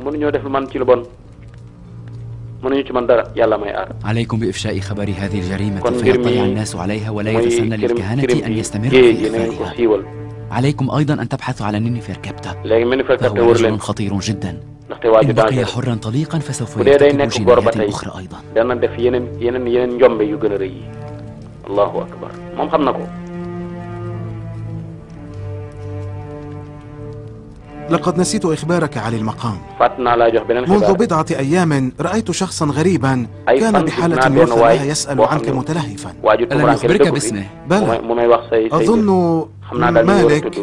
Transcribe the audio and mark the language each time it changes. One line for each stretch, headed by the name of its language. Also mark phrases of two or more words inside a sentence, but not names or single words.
Arabic: عليكم بإفشاء خبر هذه الجريمة فيطلع الناس عليها ولا يتسنى للكهنة أن يستمروا في إخفائها. عليكم أيضا أن تبحثوا على نيني فركبتا فهو رجل خطير جدا. إن بقي حرا طليقا فسوف يرتكب جنايات أخرى أيضا. الله أكبر
Wolof: moom xam na ko.
Arabic: لقد نسيت إخبارك عن المقام. منذ بضعة أيام رأيت شخصا غريبا كان بحالة يرثى لها يسأل عنك متلهفا. ألم يخبرك باسمه؟ بلى أظن مالك.